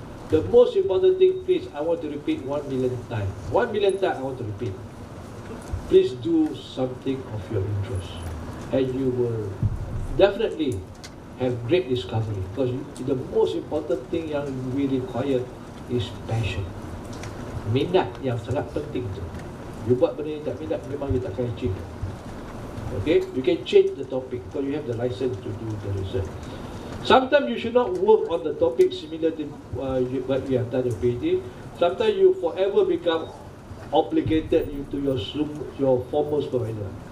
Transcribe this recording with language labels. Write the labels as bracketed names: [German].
[English] The most important thing, please, I want to repeat 1 million times. 1 million times I want to repeat. Please do something of your interest, and you will definitely have great discovery. Because the most important thing yang we require is passion. [Malay] Minat yang sangat penting tu. You buat benda yang tak minat, memang you takkan achieve. [English] Okay, you can change the topic because you have the license to do the research. Sometimes you should not work on the topic similar to what you have done in PhD. Sometimes you forever become obligated to your former supervisor.